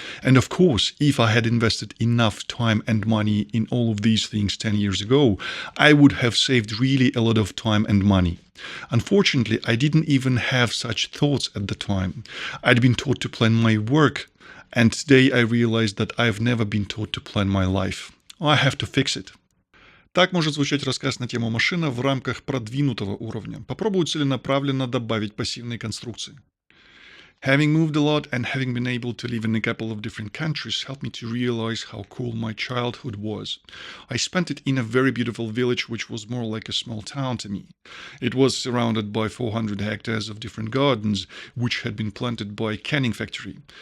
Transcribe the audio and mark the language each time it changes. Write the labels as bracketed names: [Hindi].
[English] And of course, if I had invested enough time and money in all of these things 10 years ago, I would have saved really a lot of time and money. Unfortunately, I didn't even have such thoughts at the time. I'd been taught to plan my work, and today I realized that I've never been taught to plan my life. I have to fix it. [Russian] Так может звучать рассказ на тему «Машина» в рамках продвинутого уровня. Попробую целенаправленно добавить пассивные конструкции. [English] Having moved a lot and having been able to live in a couple of different countries helped me to realize how cool my childhood was. I spent it in a very beautiful village which was more like a small town to me. It was surrounded by 400 hectares of different gardens which had been planted by a canning factory.